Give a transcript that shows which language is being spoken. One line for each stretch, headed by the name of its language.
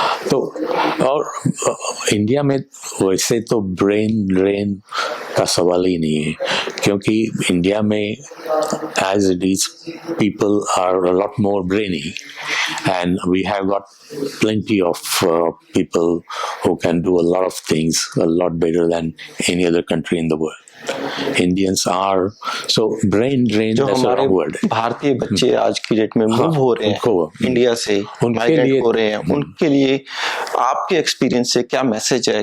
Hindi: तो और इंडिया में
English: वैसे तो brain drain का सवाल ही नहीं है, क्योंकि इंडिया में as it is people are a lot more brainy and we have got plenty of people who can do a lot of things a lot better than any other country in the world. Indians are so brain drain,
Hindi: जो
English: that's a
Hindi: हमारे
English: wrong word.
Hindi: भारतीय बच्चे आज की date में move हो रहे हैं इंडिया से, माइग्रेट हो रहे हैं, उनके लिए आपके एक्सपीरियंस से क्या मैसेज है?